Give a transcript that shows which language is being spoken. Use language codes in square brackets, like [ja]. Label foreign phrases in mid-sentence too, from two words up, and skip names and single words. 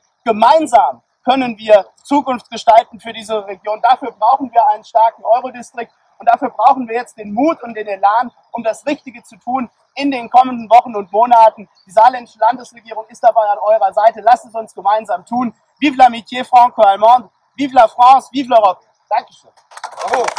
[de] Gemeinsam können wir Zukunft gestalten für diese Region. Dafür brauchen wir einen starken Eurodistrikt und dafür brauchen wir jetzt den Mut und den Elan, um das Richtige zu tun in den kommenden Wochen und Monaten. Die saarländische Landesregierung ist dabei an eurer Seite. Lasst es uns gemeinsam tun. [fr] Vive l'amitié franco-allemande, vive la France, vive l'Europe. [de] Dankeschön. Bravo.